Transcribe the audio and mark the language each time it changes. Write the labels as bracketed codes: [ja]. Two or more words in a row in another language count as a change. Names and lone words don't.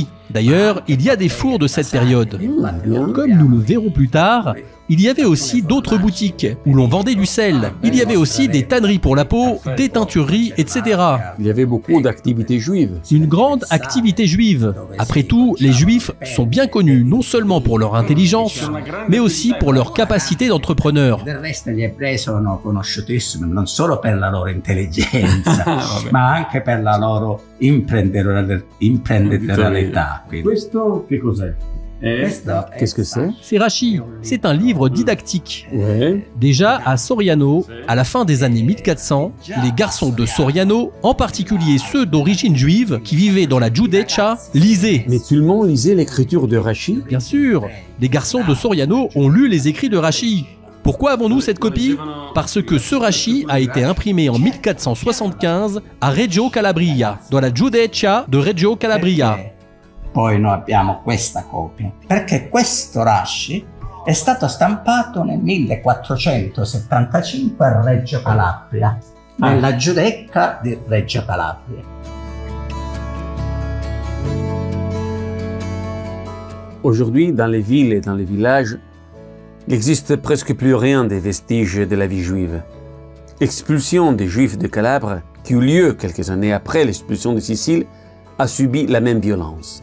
[fr] D'ailleurs, il y a des fours de cette période. Comme nous le verrons plus tard, il y avait aussi d'autres boutiques où l'on vendait du sel. Il y avait aussi des tanneries pour la peau, des teintureries, etc. Il y avait beaucoup d'activités juives. Une grande activité juive. Après tout, les juifs sont bien connus non seulement pour leur intelligence, mais aussi pour leur capacité d'entrepreneur. [it] Del resto gli ebrei sono conosciutissimi non solo per la loro intelligenza, ma anche per la loro imprenditorialità. Questo che cos'è? [fr] Qu'est-ce que c'est? C'est Rachi. C'est un livre didactique. Ouais. Déjà, à Soriano, à la fin des années 1400, les garçons de Soriano, en particulier ceux d'origine juive qui vivaient dans la Giudeccia, lisaient. Mais tout le monde lisait l'écriture de Rachi. Bien sûr, les garçons de Soriano ont lu les écrits de Rachi. Pourquoi avons-nous cette copie? Parce que ce Rachi a été imprimé en 1475 à Reggio Calabria, dans la Giudeccia de Reggio Calabria. [it] Poi noi abbiamo questa copia, perché questo Rashi è stato stampato nel 1475 a Reggio Calabria, nella Giudecca di Reggio Calabria. [fr] Aujourd'hui, dans les villes et dans les villages, il n'existe presque plus rien des vestiges de la vie juive. L'expulsion des Juifs de Calabre, qui eut lieu quelques années après l'expulsion de Sicile, a subi la même violence.